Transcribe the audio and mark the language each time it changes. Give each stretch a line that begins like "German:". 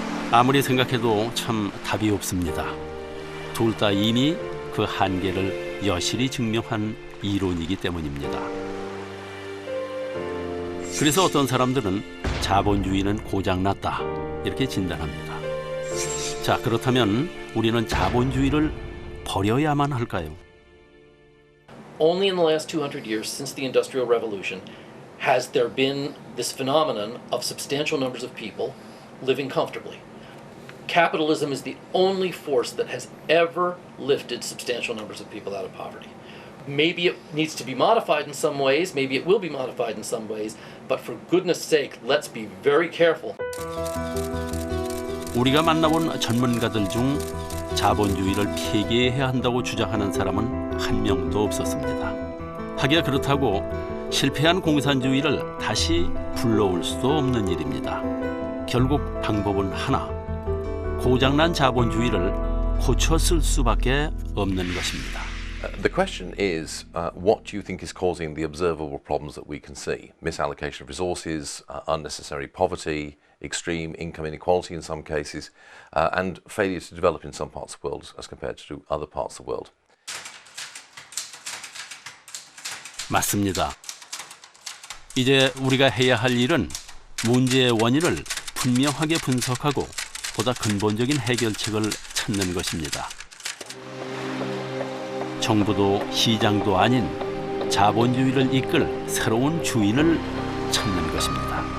Korean: 아무리 생각해도 참 답이 없습니다. 둘 다 이미 그 한계를 여실히 증명한 이론이기 때문입니다. 그래서 어떤 사람들은 자본주의는 고장났다 이렇게 진단합니다. 자, 그렇다면 우리는 자본주의를 버려야만 할까요?
English: Only in the last 200 years since the Industrial Revolution has there been this phenomenon of substantial numbers of people living comfortably. Capitalism is the only force that has ever lifted substantial numbers of people out of poverty. Maybe it needs to be modified in some ways, maybe it will be modified in some ways, but for goodness sake, let's be very careful.
Korean: 우리가 만나본 전문가들 중 자본주의를 폐기해야 한다고 주장하는 사람은 한 명도 없었습니다. 하기야 그렇다고 실패한 공산주의를 다시 불러올 수도 없는 일입니다. 결국 방법은 하나, 고장난 자본주의를 고쳐 쓸 수밖에 없는 것입니다.
English: The question is, what do you think is causing the observable problems that we can see? Misallocation of resources, unnecessary poverty, extreme income inequality in some cases, and failure to develop in some parts of the world as compared to other parts of the world.
Korean: 맞습니다. 이제 우리가 해야 할 일은 문제의 원인을 분명하게 분석하고 보다 근본적인 해결책을 찾는 것입니다. 정부도 시장도 아닌 자본주의를 이끌 새로운 주인을 찾는 것입니다.